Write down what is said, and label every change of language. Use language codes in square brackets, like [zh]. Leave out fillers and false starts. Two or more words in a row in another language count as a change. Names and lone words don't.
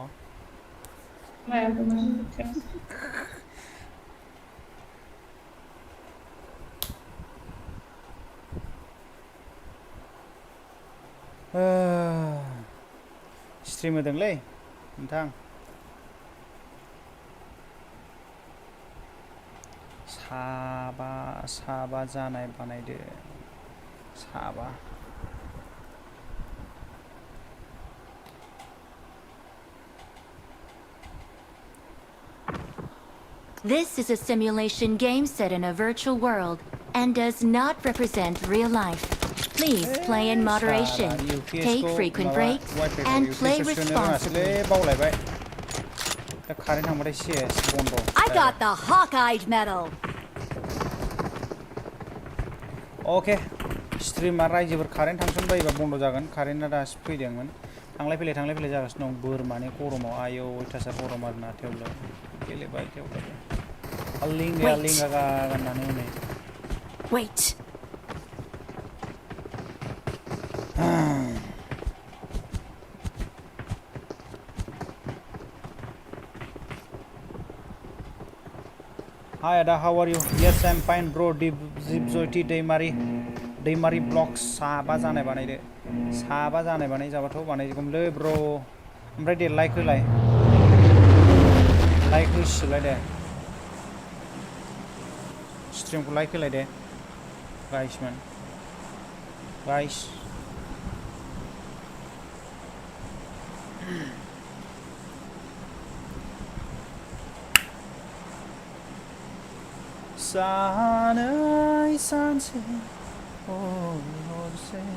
[brx] स्ट्रिम होदोंलै नोंथां साबा जानाय बानायदो साबा [en] This is a simulation game set in a virtual world and does not represent real life. Please play in moderation, take frequent breaks, and play responsibly. I got the hawk-eyed medal. Okay, streamer [brx] रायजोफोर कारेन्ट थांसन बायोबा बन्द जागोन कारेन्टआ दासो फैदोंमोन थांलाय फैलाय जागासिनो दं बोरमानि गरमाव आयौ अयथासार गरम आरोना थेवबो गेलेबाय थेवबो लिंगा गाननानै हनै [en] Wait. Hi Ada, how are you? Yes, I'm fine bro. Zipzoiti Daimari blocks [brx] साबा जानाय बानाय जाबाथ' बानायजोबगोनलै [en] bro. [brx] ओमफ्राय दे लाइक होलाय दे स्ट्रिमखौ लाइक होलाय दे guys सानै सानसे हरसे